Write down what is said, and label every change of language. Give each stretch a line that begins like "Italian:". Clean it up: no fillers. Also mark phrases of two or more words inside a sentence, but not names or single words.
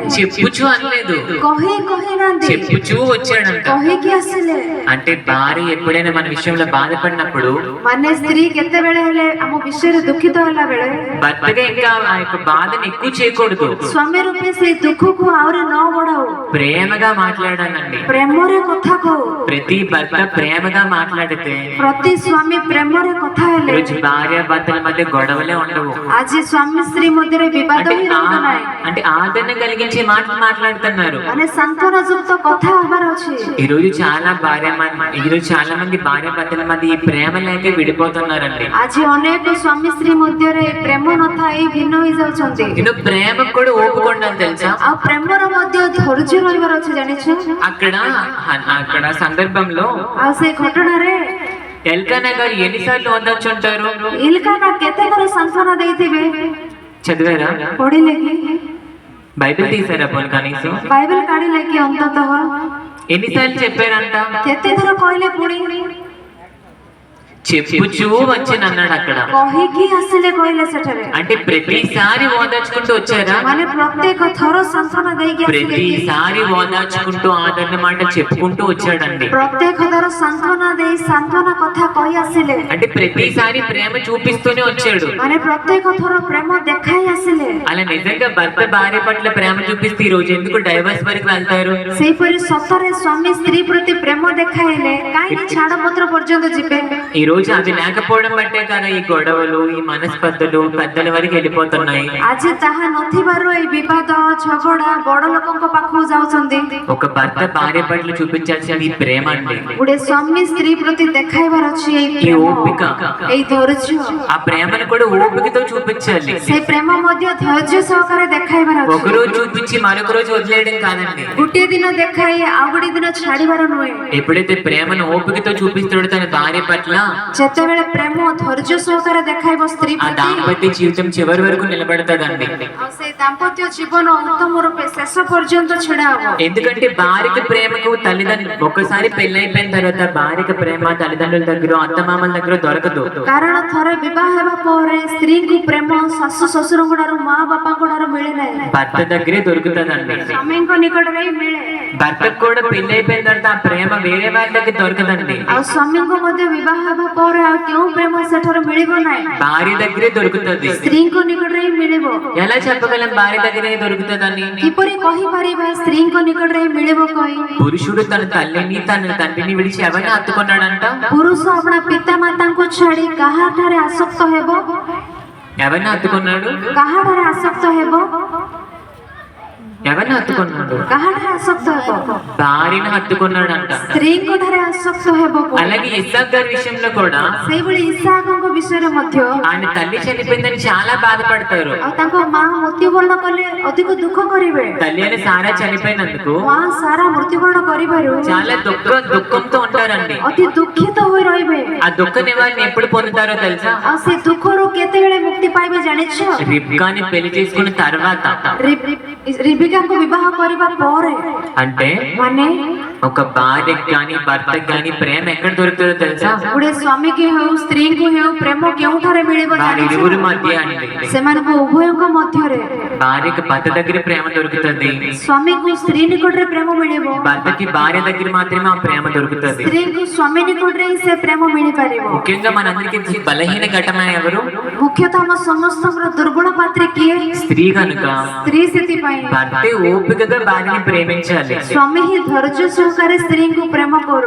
Telugu: చెప్పుచూ అనలేదు,
Odia: କହିନାହାନ୍ତି,
Telugu: చెప్పుచూ వచ్చాడంట.
Odia: କହିକି ଆସିଲେ।
Telugu: అంటే భార్య ఎప్పుడైనా మన విషయంలో బాధపడినప్పుడు
Odia: ମାନେ ସ୍ତ୍ରୀ କେତେବେଳେ ହେଲେ ଆମ ବିଷୟରେ ଦୁଃଖିତ ହେଲା ବେଳେ
Telugu: భర్తగా ఇంకా ఆ యొక్క బాధను ఎక్కువ చేయకూడదు,
Odia: ସ୍ୱାମୀ ରୂପେ ସେଇ ଦୁଃଖକୁ ଆହୁରି ନ ବଢାଉ,
Telugu: ప్రేమగా మాట్లాడాలండి.
Odia: ପ୍ରେମରେ କଥା କହୁ।
Telugu: ప్రతి భర్త ప్రేమగా మాట్లాడితే
Odia: ପ୍ରତି ସ୍ୱାମୀ ପ୍ରେମରେ କଥା ହେଲେ
Telugu: ఈరోజు భార్య భర్తల మధ్య గొడవలే ఉండవు.
Odia: ଆଜି ସ୍ୱାମୀ ସ୍ତ୍ରୀ ମଧ୍ୟରେ ବିବାଦ ହିଁ ରହୁନାହିଁ।
Telugu: అంటే ఆదరణ కలిగించే మాటలు మాట్లాడుతున్నారు.
Odia: ମାନେ ସାନ୍ତ୍ୱନା ଯୁକ୍ତ କଥା ହବାର ଅଛି।
Telugu: ఈరోజు చాలా మంది భార్య భర్తల మధ్య ఈ ప్రేమ లేక విడిపోతున్నారండి.
Odia: ଆଜି ଅନେକ ସ୍ୱାମୀ ସ୍ତ୍ରୀ ମଧ୍ୟରେ ପ୍ରେମ ନଥାଇ ଭିନ୍ନ ହେଇଯାଉଛନ୍ତି।
Telugu: నేను ప్రేమకు కూడా ఓపుకొండాలి తెలుసా?
Odia: ଆଉ ପ୍ରେମର ମଧ୍ୟ ଧୈର୍ଯ୍ୟ ରହିବାର ଅଛି ଜାଣିଛୁ?
Telugu: అక్కడ సందర్భంలో
Odia: ଆଉ ସେ ଘଟଣାରେ
Telugu: ఎల్కానా గారు ఎన్నిసార్లు వద్దొచ్చుంటారు?
Odia: ଇଲକାନା କେତେ ଥର ସାନ୍ତ୍ୱନା ଦେଇଥିବେ?
Telugu: చదివారా?
Odia: ପଢିଲେ କି?
Telugu: బైబిల్ తీసారా పోనీ కనీసం?
Odia: ବାଇବେଲ କାଢିଲେ କି? ଅନ୍ତତଃ
Telugu: ఎన్నిసార్లు చెప్పారంట?
Odia: କେତେ ଥର କହିଲେ ପୁଣି?
Telugu: చెప్పుచూ వచ్చాను అన్నాడు అక్కడ.
Odia: କହିକି ଆସିଲେ କହିଲେ ସେଠାରେ।
Telugu: అంటే ప్రతిసారి ఓదార్చుకుంటూ వచ్చారా?
Odia: ମାନେ ପ୍ରତ୍ୟେକ ଥର ସାନ୍ତ୍ୱନା ଦେଇକି ଆସିଲେ କି?
Telugu: ప్రతిసారి ఓదార్చుకుంటూ ఆదరణ మాట చెప్పుకుంటూ వచ్చాడండి.
Odia: ପ୍ରତ୍ୟେକ ଥର ସାନ୍ତ୍ୱନା ଦେଇ ସାନ୍ତ୍ୱନା କଥା କହି ଆସିଲେ।
Telugu: అంటే ప్రతిసారి ప్రేమ చూపిస్తూనే వచ్చాడు.
Odia: ମାନେ ପ୍ରତ୍ୟେକ ଥର ପ୍ରେମ ଦେଖାଇ ଆସିଲେ।
Telugu: అలా నిజంగా భర్త భార్య పట్ల ప్రేమ చూపిస్తే ఈ రోజు ఎందుకు డైవర్స్ వరకు వెళ్తారు?
Odia: ସେହିପରି ସତରେ ସ୍ୱାମୀ ସ୍ତ୍ରୀ ପ୍ରତି ପ୍ରେମ ଦେଖାଇଲେ କାହିଁକି ଛାଡପତ୍ର ପର୍ଯ୍ୟନ୍ତ ଯିବେ?
Telugu: ఈ రోజు అది లేకపోవడం బట్టే కదా ఈ గొడవలు, ఈ మనస్పర్ధలు పెద్దల వరకు వెళ్ళిపోతున్నాయి.
Odia: ଆଜି ତାହା ନଥିବାରୁ ଏଇ ବିବାଦ ଝଗଡା ବଡ ଲୋକଙ୍କ ପାଖକୁ ଯାଉଛନ୍ତି।
Telugu: ఒక భర్త భార్య పట్ల చూపించాల్సిన ఈ ప్రేమ అండి,
Odia: ଗୋଟେ ସ୍ୱାମୀ ସ୍ତ୍ରୀ ପ୍ରତି ଦେଖାଇବାର ଅଛି ଏଇ
Telugu: ఈ
Odia: ପ୍ରେମ,
Telugu: ఓపిక,
Odia: ଏଇ ଧୈର୍ଯ୍ୟ।
Telugu: ఆ ప్రేమను కూడా ఓపికతో చూపించాలి.
Odia: ସେଇ ପ୍ରେମ ମଧ୍ୟ ଧୈର୍ଯ୍ୟ ସହକାରେ ଦେଖାଇବାର ଅଛି।
Telugu: ఒక రోజు చూపించి మరొక రోజు వదిలేయడం కాదండి.
Odia: ଗୋଟିଏ ଦିନ ଦେଖାଇ ଆଉ ଗୋଟେ ଦିନ ଛାଡିବାର ନୁହେଁ।
Telugu: ఎప్పుడైతే ప్రేమను ఓపికతో చూపిస్తాడో తన భార్య పట్ల
Odia: ଯେତେବେଳେ ପ୍ରେମ ଧୈର୍ଯ୍ୟ ସହକାରେ ଦେଖାଇବ ସ୍ତ୍ରୀ
Telugu: ఆ
Odia: ପ୍ରତି
Telugu: దాంపత్య జీవితం చివరి వరకు నిలబడతాదండి.
Odia: ଆଉ ସେଇ ଦାମ୍ପତ୍ୟ ଜୀବନ ଉତ୍ତମ ରୂପେ ଶେଷ ପର୍ଯ୍ୟନ୍ତ ଛିଡା ହବ।
Telugu: ఎందుకంటే భార్యకి ప్రేమకు తల్లిదండ్రులు ఒక్కసారి పెళ్ళైపోయిన తర్వాత భార్యకి ప్రేమ తల్లిదండ్రుల దగ్గర అత్తమామల దగ్గర దొరకదు.
Odia: କାରଣ ଥରେ ବିବାହ ହେବା ପରେ ସ୍ତ୍ରୀଙ୍କୁ ପ୍ରେମ ଶାଶୁ ଶ୍ୱଶୁରଙ୍କ ଠାରୁ ମା ବାପାଙ୍କ ଠାରୁ ମିଳେ ନାହିଁ,
Telugu: భర్త దగ్గరే దొరుకుతుందండి.
Odia: ସ୍ୱାମୀଙ୍କ ନିକଟରେ ହିଁ ମିଳେ।
Telugu: భర్తకు కూడా పెళ్ళైపోయిన తర్వాత ఆ ప్రేమ వేరే వాళ్ళ దగ్గర దొరకదండి.
Odia: ଆଉ ସ୍ୱାମୀଙ୍କୁ ମଧ୍ୟ ବିବାହ ହେବା ପରେ ଆଉ କେଉଁ ପ୍ରେମ ସେଠାରୁ ମିଳିବ ନାହିଁ,
Telugu: భార్య దగ్గరే దొరుకుతుంది.
Odia: ସ୍ତ୍ରୀଙ୍କ ନିକଟରେ ହିଁ ମିଳିବ।
Telugu: ఎలా చెప్పగలం భార్య దగ్గరే దొరుకుతుందని?
Odia: କିପରି କହିପାରିବା ସ୍ତ୍ରୀଙ୍କ ନିକଟରେ ହିଁ ମିଳିବ କହି?
Telugu: పురుషుడు తన తల్లిని తన తండ్రిని విడిచి ఎవరిని హత్తుకున్నాడంట?
Odia: ପୁରୁଷ ଆପଣା ପିତା ମାତାଙ୍କୁ ଛାଡି କାହାଠାରେ ଆସକ୍ତ ହେବ?
Telugu: ఎవరిని హత్తుకున్నాడు?
Odia: କାହାଠାରେ ଆସକ୍ତ ହେବ?
Telugu: ఎవరిని హత్తుకున్నాడు?
Odia: କାହାଠାରେ ଆସକ୍ତ ହେବ?
Telugu: భార్యను హత్తుకున్నాడంట.
Odia: ସ୍ତ୍ରୀଙ୍କ ଠାରେ ଆସକ୍ତ ହେବ।
Telugu: అలాగే ఇస్సాకు గారి విషయంలో కూడా
Odia: ସେଇଭଳି ଇସାକଙ୍କ ବିଷୟରେ ମଧ୍ୟ
Telugu: ఆయన తల్లి చనిపోయిందని చాలా బాధపడతారు.
Odia: ଆଉ ତାଙ୍କ ମା ମୃତ୍ୟୁବରଣ କଲେ ଅଧିକ ଦୁଃଖ କରିବେ।
Telugu: తల్లి అని సారా చనిపోయినందుకు
Odia: ମା ସାରା ମୃତ୍ୟୁବରଣ କରିବାରୁ
Telugu: చాలా దుఃఖంతో ఉంటారండి.
Odia: ଅତି ଦୁଃଖିତ ହୋଇ ରହିବେ।
Telugu: ఆ దుఃఖ నివారణ ఎప్పుడు పొందుతారో తెలుసా?
Odia: ଆଉ ସେ ଦୁଃଖରୁ କେତେବେଳେ ମୁକ୍ତି ପାଇବେ ଜାଣିଛ?
Telugu: రిబ్కాని పెళ్లి చేసుకున్న తర్వాత.
Odia: రిబికాଙ୍କୁ ବିବାହ କରିବା ପରେ।
Telugu: అంటే
Odia: ମାନେ
Telugu: ఒక భార్యకి గాని భర్తకి గాని ప్రేమ ఎక్కడ దొరుకుతుందో తెలుసా?
Odia: ଗୋଟେ ସ୍ୱାମୀକି ହେଉ ସ୍ତ୍ରୀଙ୍କୁ ହେଉ ପ୍ରେମ କେଉଁଠାରେ ମିଳିବ
Telugu: వారి
Odia: ଜାଣିଛ?
Telugu: ఇరువురి మధ్య అండి.
Odia: ସେମାନଙ୍କ ଉଭୟଙ୍କ ମଧ୍ୟରେ
Telugu: భార్యకి భర్త దగ్గర ప్రేమ దొరుకుతుంది,
Odia: ସ୍ୱାମୀକୁ ସ୍ତ୍ରୀ ନିକଟରେ ପ୍ରେମ ମିଳିବ।
Telugu: భర్తకి భార్య దగ్గర మాత్రమే ఆ ప్రేమ దొరుకుతుంది.
Odia: ସ୍ତ୍ରୀଙ୍କୁ ସ୍ୱାମୀ ନିକଟରେ ହିଁ ସେ ପ୍ରେମ ମିଳିପାରିବ।
Telugu: ముఖ్యంగా మనందరికీ బలహీన ఘటన ఎవరు?
Odia: ମୁଖ୍ୟତଃ ଆମ ସମସ୍ତଙ୍କର ଦୁର୍ବଳ ପାତ୍ରୀ କିଏ?
Telugu: స్త్రీ కనుక
Odia: ସ୍ତ୍ରୀ। ସେଥିପାଇଁ
Telugu: భర్తే ఓపికగా భార్యని ప్రేమించాలి.
Odia: ସ୍ୱାମୀ ହିଁ ଧୈର୍ଯ୍ୟ ସହକାରେ ସ୍ତ୍ରୀଙ୍କୁ ପ୍ରେମ କରୁ,